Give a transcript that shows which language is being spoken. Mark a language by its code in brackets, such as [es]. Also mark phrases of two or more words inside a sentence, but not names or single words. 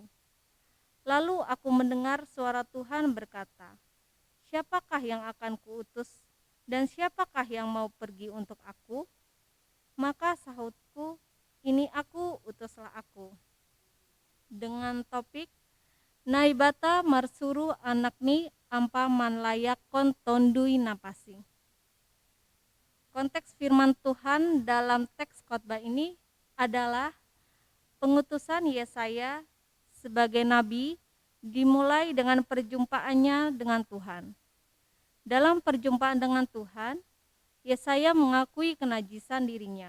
[id] Lalu aku mendengar suara Tuhan berkata, Siapakah yang akan kuutus dan siapakah yang mau pergi untuk aku? Maka sahutku, ini aku, utuslah aku. Dengan topik, [smr] Naibata marsuru anakni ampa manlayakon tondui napasi. [id] Konteks firman Tuhan dalam teks khotbah ini adalah pengutusan Yesaya sebagai nabi dimulai dengan perjumpaannya dengan Tuhan. Dalam perjumpaan dengan Tuhan, Yesaya mengakui kenajisan dirinya.